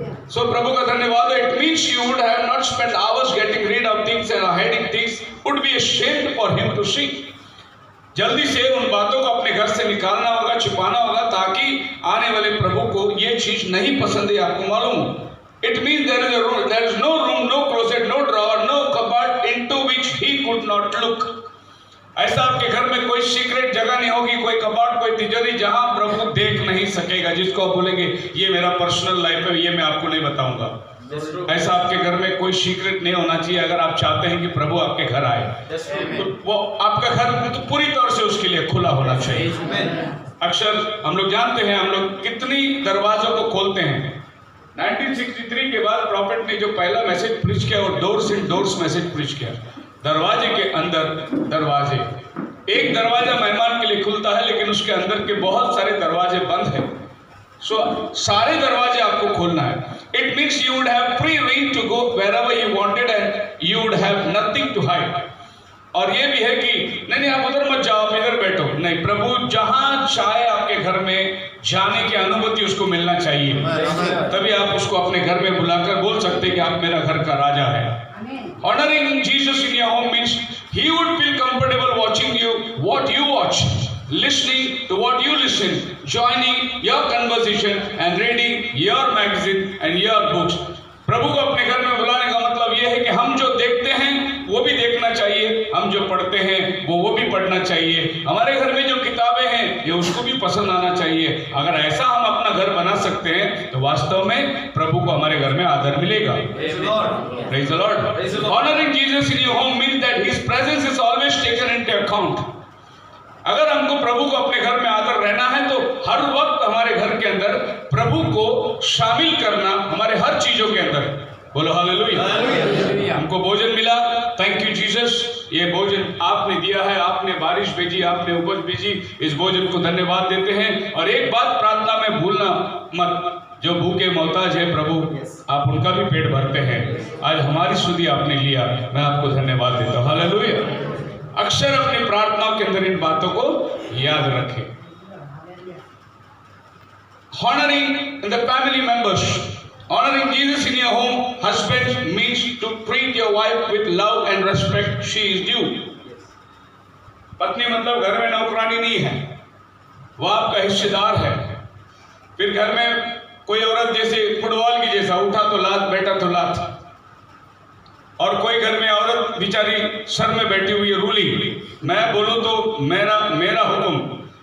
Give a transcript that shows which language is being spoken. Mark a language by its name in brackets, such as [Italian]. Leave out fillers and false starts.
[Hindi] सो प्रभु का धन्यवाद। [English] It means you would have not spend hours getting rid of things and hiding things, would be ashamed for him to see. [Hindi] जल्दी से उन बातों को अपने घर से निकालना होगा, छिपाना होगा, ताकि आने वाले प्रभु को ये चीज नहीं पसंद है, आपको मालूम हो। [English] It means there is no room, no closet, no drawer, no cupboard into which he could not look. [Hindi] ऐसा आपके घर में कोई सीक्रेट जगह नहीं होगी, कोई कबाड़, कोई तिजोरी जहां प्रभु देख नहीं सकेगा, जिसको आप बोलेंगे ये मेरा पर्सनल लाइफ है, ये मैं आपको नहीं बताऊंगा। ऐसा आपके घर में कोई सीक्रेट नहीं होना चाहिए। अगर आप चाहते हैं कि प्रभु आपके घर आए तो वो आपका घर तो पूरी तौर से उसके लिए खुला होना चाहिए। अक्सर हम लोग जानते हैं, हम लोग कितनी दरवाजों को खोलते हैं। 1963 के बाद प्रॉफिट ने जो पहला मैसेज प्रीच किया वो डोर्स इन डोर्स मैसेज प्रीच किया। दरवाजे के अंदर दरवाजे। एक दरवाजा मेहमान के लिए खुलता है, लेकिन उसके अंदर के बहुत सारे दरवाजे बंद हैं। सो सारे दरवाजे आपको खोलना है। [English] It means you would have free range to go wherever you wanted and you would have nothing to hide. [Hindi] और ये भी है कि नहीं आप उधर मत जाओ, आप इधर बैठो, नहीं, प्रभु जहां चाहे आपके घर में जाने की अनुमति उसको मिलना चाहिए। तभी आप उसको अपने घर में बुलाकर बोल सकते कि आप मेरा घर का राजा है। [English] Honoring Jesus in your home means he would feel comfortable watching you, what you watch, listening to what you listen, joining your conversation and reading your magazine and your books. [Hindi] प्रभु को अपने घर में बुलाने का मतलब यह है कि हम जो देखते हैं वो भी देखना चाहिए, हम जो पढ़ते हैं वो भी पढ़ना चाहिए, हमारे घर में जो किताबें हैं ये उसको भी पसंद आना चाहिए। अगर ऐसा हम अपना घर बना सकते हैं तो वास्तव में प्रभु को हमारे घर में आदर मिलेगा। [English] Praise the Lord. Honoring Jesus in your home means that His presence is always taken into account. [Hindi] अगर हमको प्रभु को अपने घर में आदर रहना है तो हर वक्त हमारे घर के अंदर प्रभु को शामिल करना, हमारे हर चीजों के अंदर। बोलो हालेलुया। हमको भोजन मिला, [English] Thank you Jesus. [Hindi] ये भोजन आपने दिया है, आपने बारिश भेजी, आपने उपज भेजी, इस भोजन को धन्यवाद देते हैं। और एक बात प्रार्थना में भूलना मत, जो भूखे मोहताज है प्रभु आप उनका भी पेट भरते हैं। आज हमारी सुधि आपने लिया, मैं आपको धन्यवाद देता हूँ। हालेलुया। अक्सर अपनी प्रार्थनाओं के अंदर इन बातों को याद रखें। [English] Honoring the family members, honoring Jesus in your home, husbands, means to treat your wife with love and respect she is due. [Hindi] पत्नी मतलब घर में नौकरानी नहीं है, वो आपका हिस्सेदार है। फिर घर में कोई औरत जैसे फुटबॉल की जैसा, उठा तो लात, बैठा तो लात। और कोई घर में औरत बेचारी सर में बैठी हुई है रूली, मैं बोलूं तो मेरा हुक्म।